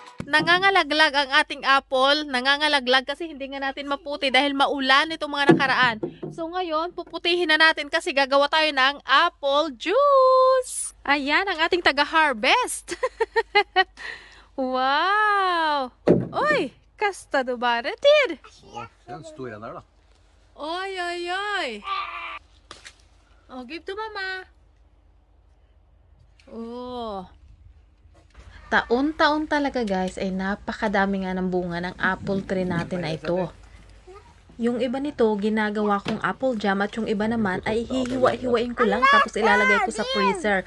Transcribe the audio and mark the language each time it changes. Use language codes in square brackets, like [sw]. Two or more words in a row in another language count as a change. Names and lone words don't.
[tl] nangangalaglag ang ating apple. Nangangalaglag kasi hindi nga natin maputi dahil maulan itong mga nakaraan. So ngayon, puputihin na natin kasi gagawa tayo ng apple juice. Ayan ang ating taga-harvest. [sv] Wow! Oj, kasta du bara tid? Ja, den står den där då. Oj, oj, oj. [en] Oh, give to mama. Oh. [tl] Taon-taon talaga guys ay napakadami nga ng bunga ng [en] apple tree [tl] natin na ito. Yung iba nito ginagawa kong [en] apple jam [tl] at yung iba naman ay hihiwa-hiwain ko lang tapos ilalagay ko sa freezer.